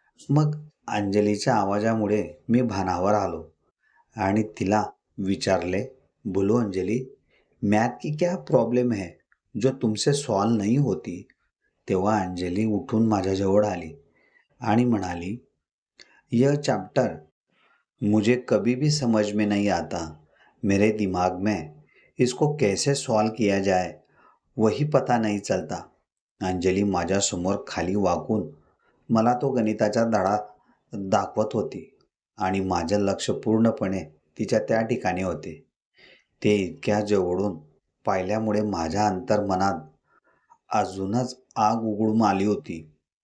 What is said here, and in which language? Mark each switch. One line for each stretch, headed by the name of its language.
Marathi: मग अंजलीच्या आवाजामुळे मी भानावर आलो आणि तिला विचारले,
Hindi: बोलो अंजली, मैथ की क्या प्रॉब्लेम है जो तुमसे सॉल्व नहीं होती.
Marathi: तेव्हा अंजली उठून माझ्याजवळ आली आणि म्हणाली,
Hindi: यह चैप्टर मुझे कभी भी समझ में नहीं आता. मेरे दिमाग में इसको कैसे सॉल्व किया जाए वही पता नहीं चलता.
Marathi: अंजली माझ्यासमोर खाली वाकून मला तो गणिताचा धडा दाखवत होती आणि माझं लक्ष पूर्णपणे तिच्या त्या ठिकाणी होते. ते इतक्या जवळून पाहिल्यामुळे माझ्या अंतर्मनात अजूनच आग उघडून आली होती.